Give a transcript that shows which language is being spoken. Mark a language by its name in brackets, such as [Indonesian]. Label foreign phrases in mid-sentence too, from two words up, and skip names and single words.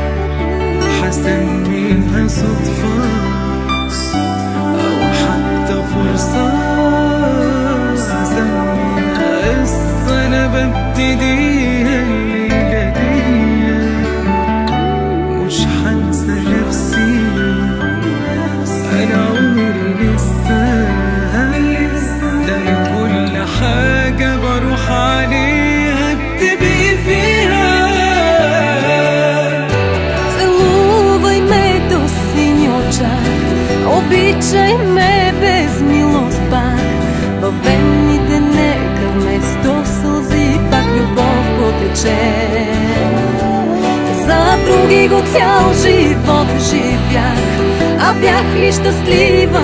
[Arabic] حسميها صدفه او حتى فرصه، سميها قصه انا ببتديها الليله دي. مش هنسى نفسي انا عمري لسه، ده كل حاجه بروح عليها بتبقي فيها. [Bulgarian] Обичай ме без милост пак, във венните нека вместо сълзи пак любов потече. За други го цял живот живях, а бях ли щастлива?